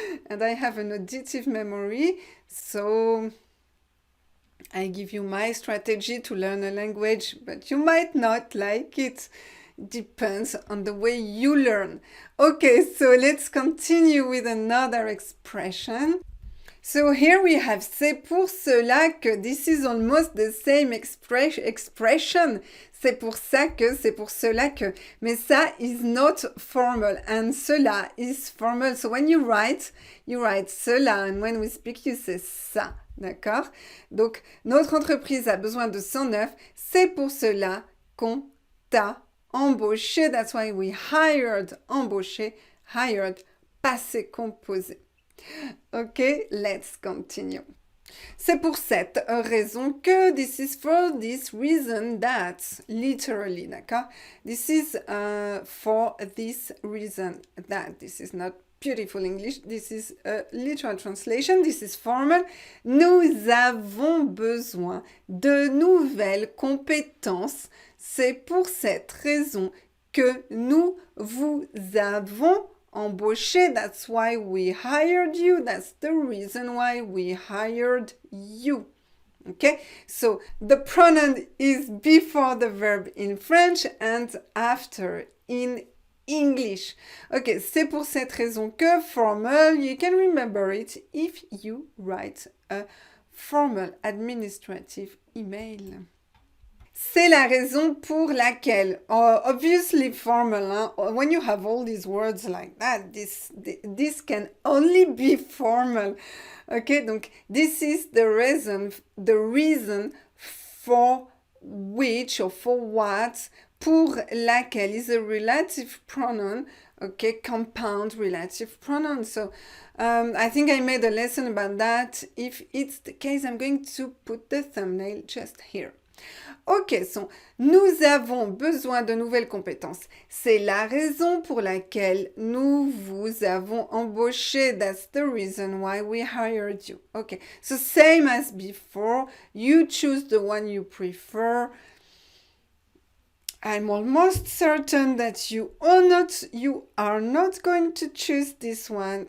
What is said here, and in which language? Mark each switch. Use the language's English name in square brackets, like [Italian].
[English] And I have an auditive memory, so I give you my strategy to learn a language, but you might not like it. Depends on the way you learn. Okay, so let's continue with another expression. So here we have [French] c'est pour cela que. [English] This is almost the same expression. [French] C'est pour ça que, c'est pour cela que. [English] Mais ça is not formal and cela is formal. So when you write cela and when we speak you say ça. D'accord? [French] Donc notre entreprise a besoin de 109. C'est pour cela qu'on t'a embauché. [English] That's why we hired, embauché, hired, passé composé. Okay, let's continue. [French] C'est pour cette raison que, [English] this is for this reason that, literally, [French] d'accord? [English] This is for this reason that, this is not beautiful English, this is a literal translation, this is formal. [French] Nous avons besoin de nouvelles compétences. C'est pour cette raison que nous vous avons embauché. [English] That's why we hired you. That's the reason why we hired you. Okay, so the pronoun is before the verb in French and after in English. Okay, [French] c'est pour cette raison que [English] formal, you can remember it if you write a formal administrative email. [French] C'est la raison pour laquelle, [English] obviously formal, [French] hein? [English] When you have all these words like that, this can only be formal. Okay, donc this is the reason for which or for what, [French] pour laquelle [English] is a relative pronoun, okay, compound relative pronoun. So I think I made a lesson about that. If it's the case, I'm going to put the thumbnail just here. [French] Ok, nous avons besoin de nouvelles compétences. C'est la raison pour laquelle nous vous avons embauché. [English] That's the reason why we hired you. Okay, so same as before. You choose the one you prefer. I'm almost certain that you are not going to choose this one.